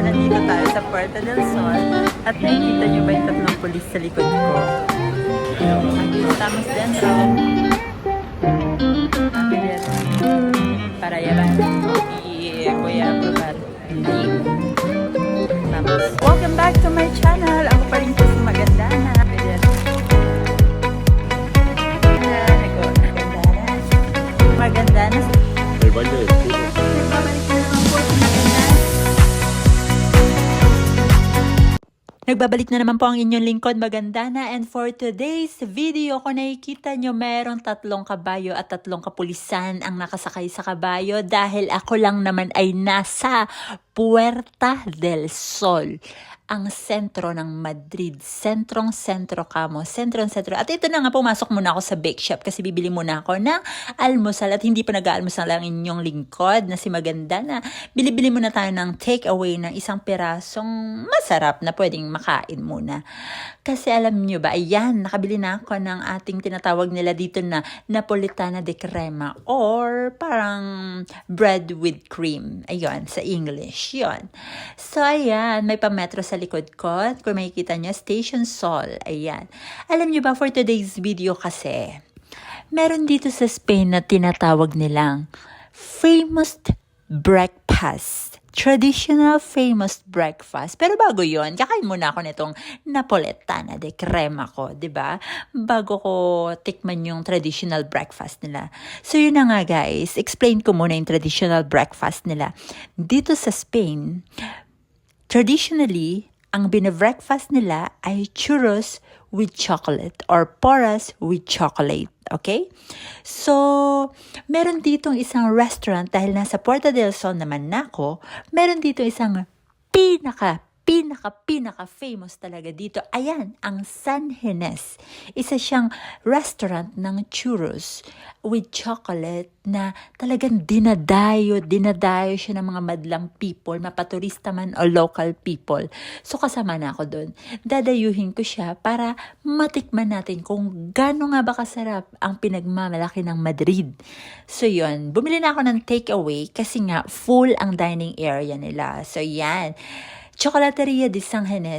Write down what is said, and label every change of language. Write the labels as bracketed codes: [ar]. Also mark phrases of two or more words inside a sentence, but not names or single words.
[tl] nandito tayo sa Puerta del Sol at nakikita nyo ba yung tatlong pulis sa likod ko? [es] Aquí estamos dentro. Para llevar y voy a probar. Vamos. [en] Welcome back to my channel. [tl] Ako pa rin po si Magandana. Magandana. [es] El baile del fútbol. [tl] Nagbabalik na naman po ang inyong lingkod, Magandana. [en] And for today's video, [tl] kung nakikita nyo, mayroong 3 kabayo at 3 kapulisan ang nakasakay sa kabayo dahil ako lang naman ay nasa Puerta del Sol, ang sentro ng Madrid. Sentrong-sentro kamo. Sentro-sentro. At ito na nga, pumasok muna ako sa [en] bake shop [tl] kasi bibili muna ako ng almusal at hindi pa nag-aalmusal ang inyong lingkod na si Magandana. Bili-bili muna tayo ng take-away ng isang pirasong masarap na pwedeng makain muna. Kasi alam nyo ba, ayan, nakabili na ako ng ating tinatawag nila dito na [es] Napolitana de crema [tl] or parang [en] bread with cream. [tl] Ayun, sa English, yun. So, ayan, may pa-metro sa likod ko. Kung makikita nyo, Station Sol. Ayan. Alam nyo ba, [en] for today's video [tl] kasi, meron dito sa Spain na tinatawag nilang [en] famous breakfast. Traditional famous breakfast. [tl] Pero bago yon, kakain muna ako nitong [es] Napolitana de crema [tl] ko, 'di ba? Bago ko tikman yung [en] traditional breakfast [tl] nila. So yun na nga guys, explain ko muna yung [en] traditional breakfast [tl] nila. Dito sa Spain, traditionally, ang binebreakfast nila ay [en] churros with chocolate or porras with chocolate. [tl] Okay? So, meron ditong isang restaurant dahil nasa Puerta del Sol naman nako, meron dito isang pinaka famous talaga dito. Ayan, ang San Ginés. Isa siyang restaurant ng [en] churros with chocolate [tl] na talagang dinadayo siya ng mga madlang people, mapaturista man o [en] local people. [tl] So kasama na ako doon. Dadayuhin ko siya para matikman natin kung gaano nga ba kasarap ang pinagmamalaki ng Madrid. So yun, bumili na ako ng takeaway kasi nga full ang [en] dining area [tl] nila. So yan, Chocolateria de San Ginés.